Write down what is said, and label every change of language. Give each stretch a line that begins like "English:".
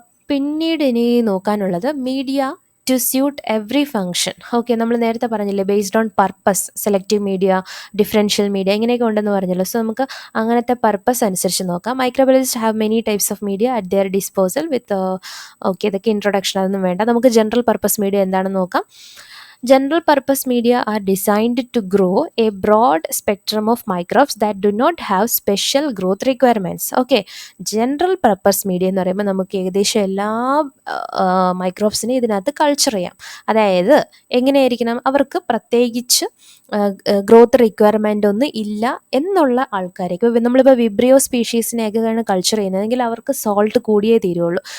Malayalam: പിന്നീട് ഇനി നോക്കാനുള്ളത്
English: Media to suit every function.
Malayalam: Okay, നമ്മൾ നേരത്തെ പറഞ്ഞില്ലേ
English: based on purpose,
Malayalam: selective media, differential media ഇങ്ങനെയൊക്കെ ഉണ്ടെന്ന് പറഞ്ഞല്ലോ. സോ നമുക്ക് അങ്ങനത്തെ പർപ്പസ് അനുസരിച്ച് നോക്കാം.
English: microbiologist have many types of media at their disposal with
Malayalam: okay, ഇതൊക്കെ ഇൻട്രൊഡക്ഷൻ അതൊന്നും വേണ്ട. നമുക്ക് ജനറൽ പർപ്പസ് മീഡിയ എന്താണെന്ന് നോക്കാം.
English: General purpose media are designed to grow a broad spectrum of microbes that do not have special growth requirements.
Malayalam: Okay, general purpose media എന്ന് പറയുമ്പോൾ നമുക്ക് ഏകദേശം എല്ലാ മൈക്രോബ്സിനെ ഇതിനകത്ത് കൾച്ചർ ചെയ്യാം. അതായത് എങ്ങനെയായിരിക്കണം, അവർക്ക് പ്രത്യേകിച്ച് ഗ്രോത്ത് റിക്വയർമെൻ്റ് ഒന്നും ഇല്ല എന്നുള്ള ആൾക്കാരൊക്കെ. നമ്മളിപ്പോൾ വിബ്രിയോ സ്പീഷീസിനെയൊക്കെയാണ് കൾച്ചർ ചെയ്യുന്നതെങ്കിൽ അവർക്ക് സോൾട്ട് കൂടിയേ തീരുള്ളൂ.